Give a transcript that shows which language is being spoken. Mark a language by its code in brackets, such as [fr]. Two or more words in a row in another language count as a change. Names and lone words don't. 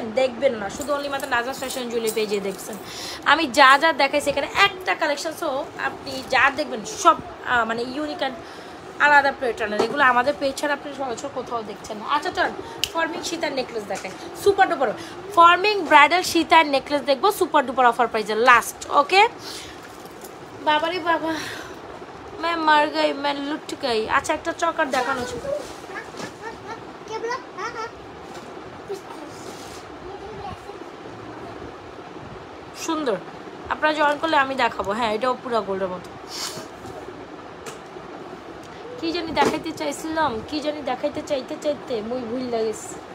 [bn] দেখবেন না, শুধু অনলি মাত্র নাজরাস ফ্যাশন জুয়েলারি পেজে দেখছেন। আমি যা দেখাইছি এখানে একটা কালেকশন সহ আপনি যা দেখবেন সব মানে [en] unique and [bn] আলাদা প্যাটার্নের, এগুলো আমাদের পেজ ছাড়া আপনি সরাসরি কোথাও দেখছেন না। আচ্ছা চল ফর্মিং সীতার নেকলেস দেখাই, [en] super duper [bn] ফর্মিং ব্রাইডাল সীতার নেকলেস দেখবো [en] super duper offer [bn] প্রাইজে লাস্ট। ওকে বাবারে বাবা, [hi] मैं मर गई, मैं लुट गई। [bn] আচ্ছা একটা চকার দেখানো ছিল, সুন্দর, আপনারা জয়েন করলে আমি দেখাবো। হ্যাঁ এটাও পুরো গোল্ডের মতো, কি জানি দেখাইতে চাইছিলাম, কি জানি দেখাইতে চাইতে মুই ভুল লাগেছে।